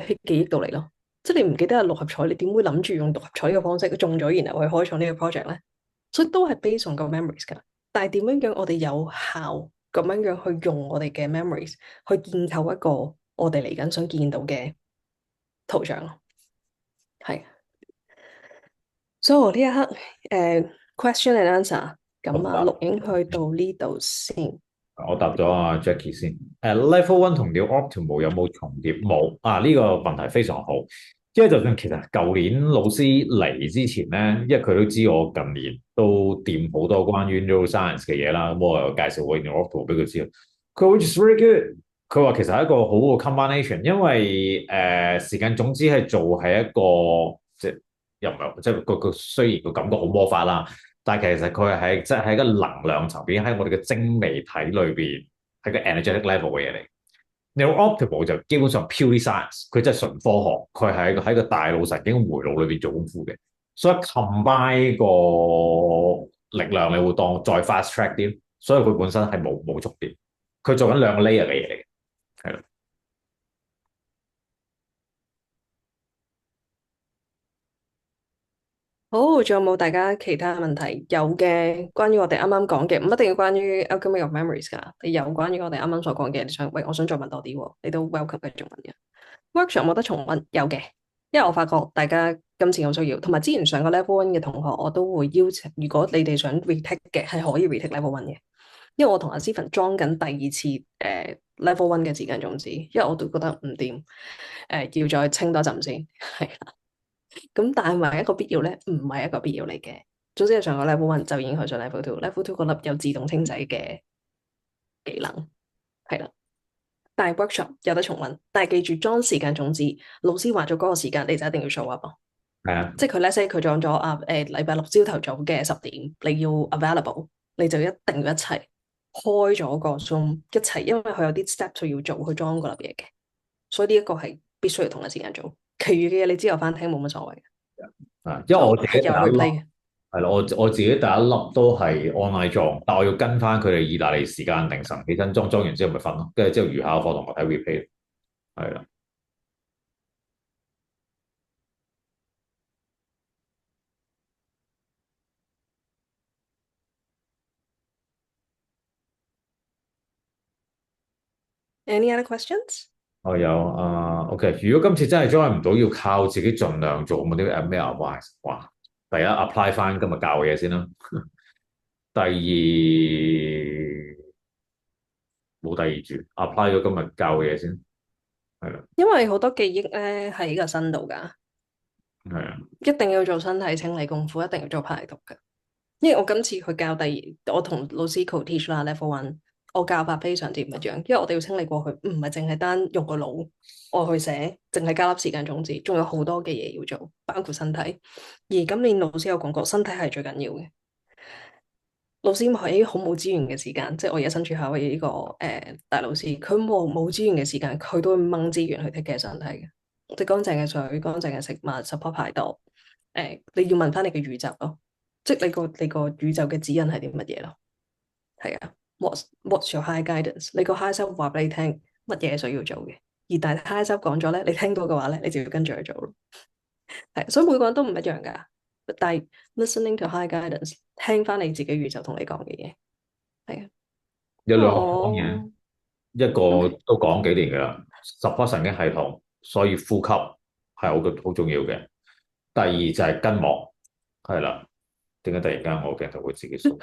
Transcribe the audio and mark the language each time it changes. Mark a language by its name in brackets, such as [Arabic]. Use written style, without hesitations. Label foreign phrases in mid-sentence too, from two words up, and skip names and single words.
[Cantonese] 喺記憶度嚟咯。即係你唔記得係六合彩，你點會諗住用六合彩呢個方式中咗，然後去開創呢個 project 咧？所以都係 [English] base on [Cantonese] 個 memories 噶。但係點樣樣我哋有效咁樣樣去用我哋嘅 memories 去建構一個我哋嚟緊想見到嘅圖像咯。係，所以我呢一刻 [English] question and answer [Cantonese] 咁啊，錄影去到呢度先。我答咗阿 Jackie 先。Level One 同 New Optimal 有冇重疊？冇啊！呢個問題非常好，因為就算其實舊年老師嚟之前咧，因為佢都知我近年都掂好多關於 neuroscience 嘅嘢啦，咁我又介紹過 New Optimal 俾佢知。佢 [English] which is very good。 [Cantonese] 佢話其實係一個好嘅 combination，因為時間總之係做係一個即係又唔係即係個雖然個感覺好魔法啦。但係其實佢係即係喺個能量層面，喺我哋嘅精微體裏邊，係個 [English] energetic level [Cantonese] 嘅嘢嚟。Neurooptimal 就基本上 [English] purely science， [Cantonese] 佢真係純科學，佢係喺個大腦神經回路裏邊做功夫嘅。所以 combine 個力量，你會當再 [English] fast track [Cantonese] 啲，所以佢本身係冇重疊，佢做緊兩個 layer 嘅嘢嚟嘅，係啦。好，仲有冇大家其他問題？有嘅，關於我哋啱啱講嘅，唔一定要關於 Alchemy of Memories 噶。你有關於我哋啱啱所講嘅，你想喂，我想再問多啲喎，你都 welcome 繼續問嘅。Workshop 冇得重溫，有嘅，因為我發覺大家今次有需要，同埋之前上過 level one 嘅同學，我都會邀請，如果你哋想 retake 嘅，係可以 retake level one 嘅。因為我同阿 Stephen 裝緊第二次 level one 嘅時間種子，因為我都覺得唔掂，要再清多陣先，係。咁但係咪一個必要咧？唔係一個必要嚟嘅。總之係上個 level one 就已經去上 level two，level two 嗰粒有自動清洗嘅技能，係啦。但係 workshop 有得重溫，但係記住裝時間種子，老師話咗嗰個時間，你就一定要 [English] show up [Cantonese] 咯。係啊，即係佢 [English] let's say [Cantonese] 佢裝咗禮拜六朝頭早嘅10點，你要 available，你就一定要一齊開咗個 Zoom 一齊，因為佢有啲 steps 要做去裝嗰粒嘢嘅，所以呢一個係必須要同一時間做。其餘嘅嘢你之後翻聽冇乜所謂嘅。因為我自己係有 replay 嘅。係咯，我自己第一粒都係 online 裝，但我要跟翻佢哋意大利時間凌晨起身裝完之後咪瞓咯，跟住之後餘下課同我睇 replay，係啦。 [English] Any other questions？ [Cantonese] 我有OK。如果今次真係 join 唔到，要靠自己盡量做，冇啲咩 advice？哇，第一 apply 翻今日教嘅嘢先啦。第二冇第二住，apply 咗今日教嘅嘢先，係啦，因為好多記憶咧喺個身度噶，係啊，一定要做身體清理功夫，一定要做排毒嘅。因為我今次去教我同老師 co-teach 啦 level one，我教法非常之唔一樣，因為我哋要清理過去，唔係淨係單用個腦我去寫，淨係加粒時間種子，仲有好多嘅嘢要做，包括身體。而今年老師有講過，身體係最緊要嘅。老師喺好冇資源嘅時間，即係我而家身處夏威夷呢個大老師，佢冇資源嘅時間，佢都會掹資源去 [English] take care [Cantonese] 身體嘅，即係乾淨嘅水、乾淨嘅食物、support 排毒。你要問翻你嘅宇宙咯，即係你個宇宙嘅指引係啲乜嘢咯？係啊 ， [English] what's your high guidance？ [Cantonese] 你個 [English] high self [Cantonese] 話俾你聽乜嘢需要做嘅，而但係 [English] high self [Cantonese] 講咗咧，你聽到嘅話咧，你就要跟住去做咯。係，所以每個人都唔一樣噶。但係 [English] listening to high guidance， [Cantonese] 聽翻你自己宇宙同你講嘅嘢，係啊。有兩個方哦面，一個，OK，都講幾年㗎啦，support 神經系統，所以呼吸係好重要嘅。第二就係筋膜，係啦。點解突然間我鏡頭會自己掃？